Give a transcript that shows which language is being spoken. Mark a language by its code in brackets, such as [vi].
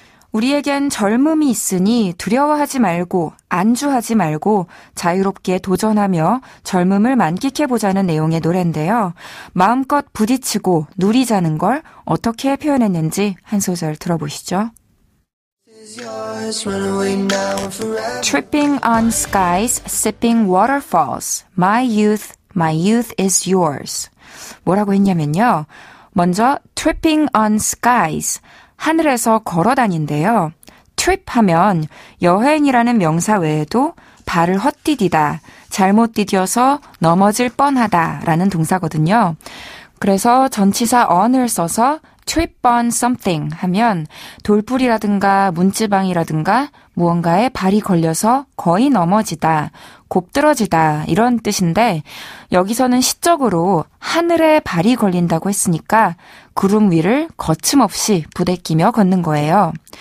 [ko] 우리에겐 젊음이 있으니 두려워하지 말고 안주하지 말고 자유롭게 도전하며 젊음을 만끽해보자는 내용의 노래인데요. 마음껏 부딪히고 누리자는 걸 어떻게 표현했는지 한 소절 들어보시죠. [en] Tripping on skies, sipping waterfalls. My youth is yours. [ko] 뭐라고 했냐면요. [en] 먼저 tripping on skies. [ko] 하늘에서 걸어다닌대요. trip 하면 여행이라는 명사 외에도 발을 헛디디다, 잘못 디뎌서 넘어질 뻔하다 라는 동사거든요. 그래서 전치사 on을 써서 [en] trip on something [ko] 하면 돌풀이라든가 문지방이라든가 무언가에 발이 걸려서 거의 넘어지다, 곱들어지다 이런 뜻인데 여기서는 시적으로 하늘에 발이 걸린다고 했으니까 구름 위를 거침없이 부대끼며 걷는 거예요.